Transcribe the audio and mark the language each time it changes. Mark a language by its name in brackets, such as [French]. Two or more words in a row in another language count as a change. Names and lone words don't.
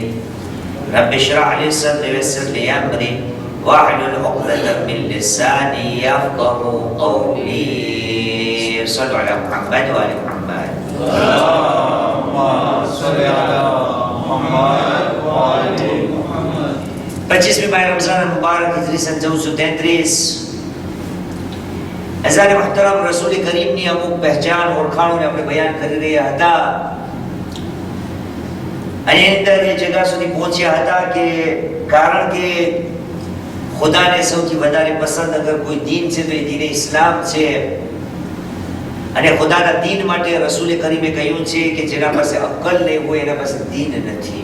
[Arabic] رب اشرح لي صدري ويسر لي أمري واحلل عقدة من لساني يفقهوا قولي. صلوا على محمد وآل محمد. اللهم صل على محمد وعلى محمد. [Gujarati] 25 माह रमजान मुबारक हिजरी सन 1433 હજારે મુહતરમ રસૂલ કરીમની અમુક પહેચાન ઓળખાણોને આપણે બયાન કરી રહ્યા હતા અને અંદર એ જગ્યા સુધી પહોંચ્યા હતા કે કારણ કે ખુદાને સૌથી વધારે પસંદ અગર કોઈ દીન છે તો એ દીન ઇસ્લામ છે અને ખુદાના દીન માટે રસૂલ કરીમે કહ્યું છે કે જેના પાસે અક્કલ નહીં હોય એના પાસે દીન નથી.